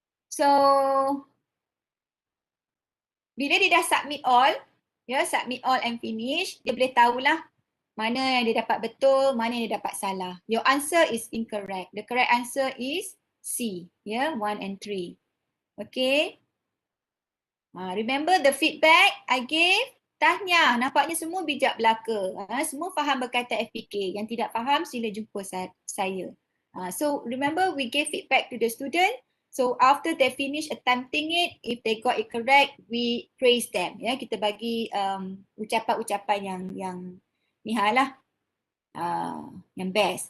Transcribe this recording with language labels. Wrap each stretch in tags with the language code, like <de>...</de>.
<ms>So bila dia dah</ms> <en>submit all, submit all and finish,</en> <ms>dia boleh tahulah mana yang dia dapat betul, mana yang dia dapat salah.</ms> <en>Your answer is incorrect. The correct answer is C, 1 and 3. Okay. Remember the feedback I gave?</en> <ms>Tahniah, nampaknya semua bijak belaka. Semua faham berkaitan FPK. Yang tidak faham sila jumpa saya.</ms> <en>So remember we gave feedback to the student. So after they finish attempting it, if they got it correct, we praise them.</en> <ms>Kita bagi ucapan-ucapan yang nihal lah. Yang best.</ms>